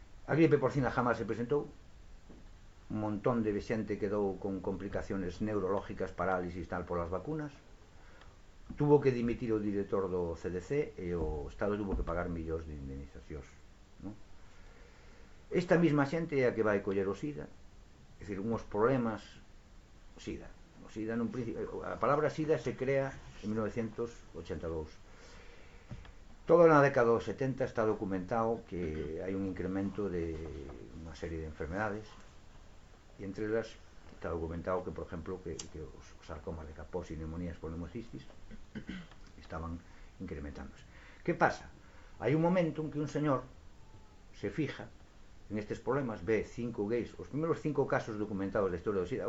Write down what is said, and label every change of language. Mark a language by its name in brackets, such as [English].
[Galician] A gripe porcina jamás se presentou, un montón de xente quedou con complicaciones neurológicas, parálisis, tal, polas vacunas. Tuvo que dimitir o director do CDC e o Estado tuvo que pagar millóns de indemnizacións, ¿no? Esta mesma xente é a que vai coller o SIDA, é dicir, unhos problemas SIDA. O SIDA nun principio, a palabra SIDA se crea en 1982. Toda na década dos 70 está documentado que hai un incremento de unha serie de enfermedades, [Spanish] Y entre ellas está documentado que, por ejemplo, que los sarcomas de Kaposi y neumonías polimorfistis estaban incrementándose. ¿Qué pasa? Hay un momento en que un señor se fija en estos problemas, ve cinco gays, los primeros cinco casos documentados de historia de SIDA.